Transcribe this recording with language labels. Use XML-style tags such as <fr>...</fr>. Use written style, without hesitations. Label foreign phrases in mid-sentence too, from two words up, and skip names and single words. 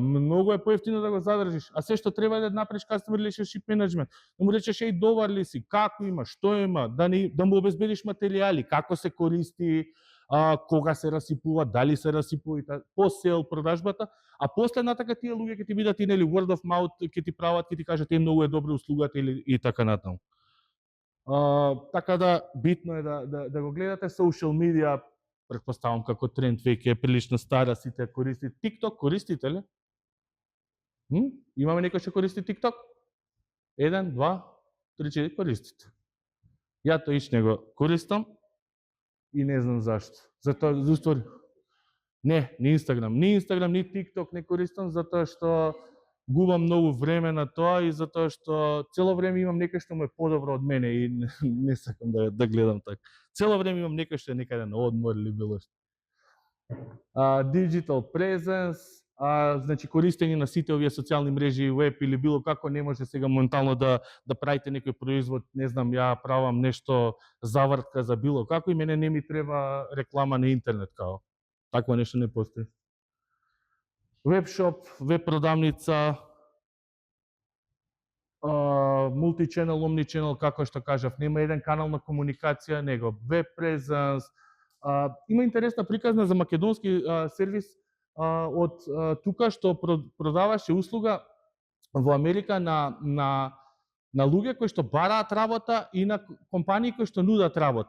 <mk>Многу е поевтино да го задржиш. А се што треба е да направиш</mk> <en>Customer Relationship Management.</en> <mk>Да му речеш, добар ли си, како има, што има, да му обезбедиш материјали, како се користи, кога се расипува, дали се расипува, по сел продажбата, а после натака тие луѓе ќе ти бидат и нели</mk> <en>word of mouth,</en> <mk>ќе ти прават, ќе ти кажат многу е добра услугата или и така натаму. Така да битно е да го гледате.</mk> <en>Social media,</en> <mk>претпоставам како тренд веќе е прилично стара, сите користите. TikTok користите ли? Имаме некој што користи TikTok? 1, 2, 3, 4 користите. Ја тоа иш не го користам и не знам зашто. Затоа не Instagram, ни TikTok не користам затоа што губам многу време на тоа и затоа што цело време имам некој што му е подобро од мене и не сакам да гледам така. Цело време имам некој што е некаде на одмор или било што.</mk> <en>Digital presence,</en> <mk>значи користење на сите овие социјални мрежи, веб или било како, не може сега моментално да правите некој производ, не знам, ја правам нешто завртка за било како и мене не ми треба реклама на интернет као. Такво нешто не постои. Вебшоп, веб продавница,</mk> <en>multi-channel, omni-channel,</en> <mk>како што кажав, нема еден канал на комуникација, него</mk> <en>web presence.</en> <mk>Има интересна приказна за македонски сервис од тука што продаваше услуга во Америка на луѓе кои што бараат работа и на компании кои што нудат работа.</mk>